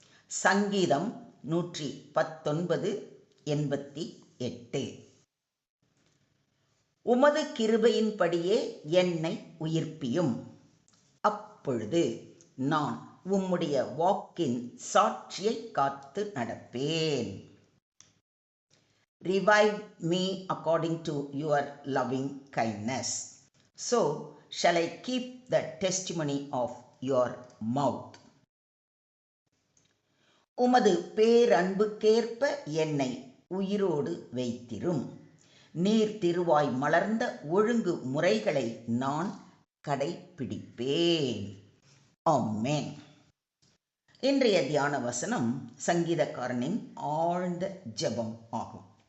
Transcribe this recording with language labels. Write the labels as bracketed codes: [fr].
[ta] சங்கீதம் 119 88. உமது கிருபையின்படியே என்னை உயிர்ப்பியும், அப்பொழுது நான் உம்முடைய வாக்கின் சாட்சியை காத்து நடப்பேன். [en] Revive me according to your loving kindness, so shall I keep the testimony of your mouth. [ta] உமது பேரன்புக்கேற்ப என்னை உயிரோடு வைத்திரும். நீர் திருவாய் மலர்ந்த ஒழுங்கு முறைகளை நான் கடைப்பிடிப்பேன். ஆமென். இன்றைய தியான வசனம் சங்கீதக்காரனின் ஆழ்ந்த ஜெபம் ஆகும்.